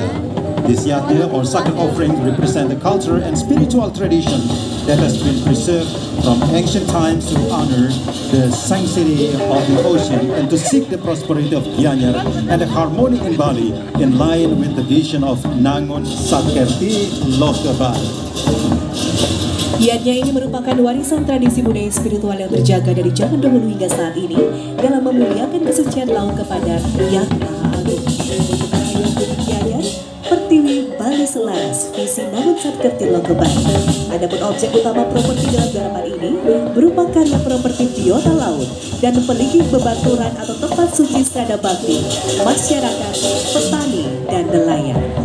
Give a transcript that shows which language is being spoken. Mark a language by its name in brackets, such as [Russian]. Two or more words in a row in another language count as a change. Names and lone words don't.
[English] This yatna or sacred offering represent the culture and spiritual tradition that has been preserved from ancient times to honor the sanctity of the ocean and to seek the prosperity of Gianyar and the harmony in Bali in line with the vision of Nangun Sakerti Lokabar. [Indonesian] Yatnya ini merupakan warisan tradisi budaya spiritual yang terjaga dari zaman dahulu hingga saat ini dalam memuliakan kesucian laut kepada Yang Maha Agung. Gianyar, Pertiwi Bali Selaras, visi Nangun Sakerti Lokabar. Adapun objek utama properti dalam garapan ini berupa karya properti biota laut dan memiliki bebaturan atau tempat suci strada bakti, masyarakat, petani, dan nelayan.